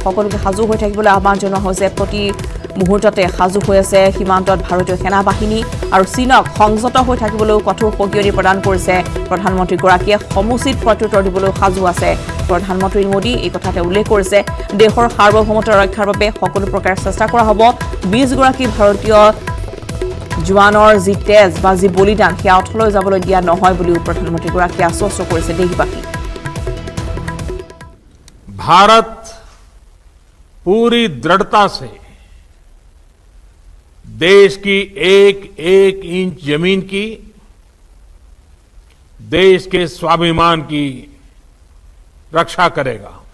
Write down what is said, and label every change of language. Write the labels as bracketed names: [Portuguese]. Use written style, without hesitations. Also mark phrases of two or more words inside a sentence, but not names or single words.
[Assamese] সকলোকে সাজু হৈ থাকিবলৈ আহ্বান জনোৱা হৈছে প্ৰতি মুহূৰ্ততে সাজু হৈ আছে সীমান্তত ভাৰতীয় সেনা বাহিনী আৰু চীনক সংযত হৈ থাকিবলৈ কঠোৰ সকীয়নি প্ৰদান কৰিছে প্ৰধানমন্ত্ৰীগৰাকীয়ে সমুচিত প্ৰত্যুত্তৰ দিবলৈ সাজু আছে প্ৰধানমন্ত্ৰী মোদী এই কথাতে উল্লেখ কৰিছে দেশৰ সাৰ্বভৌমত্ব ৰক্ষাৰ বাবে সকলো প্ৰকাৰৰ চেষ্টা কৰা হ'ব 20 গৰাকী ভাৰতীয় জোৱানৰ যি তেজ বা যি বলিদান সেয়া অথলৈ যাবলৈ দিয়া নহয় বুলি প্ৰধানমন্ত্ৰীগৰাকীয়ে আশ্বস্ত কৰিছে দেশবাসী [Hindi] भारत पूरी दृढ़ता से देश की एक एक इंच जमीन की देश के स्वाभिमान की रक्षा करेगा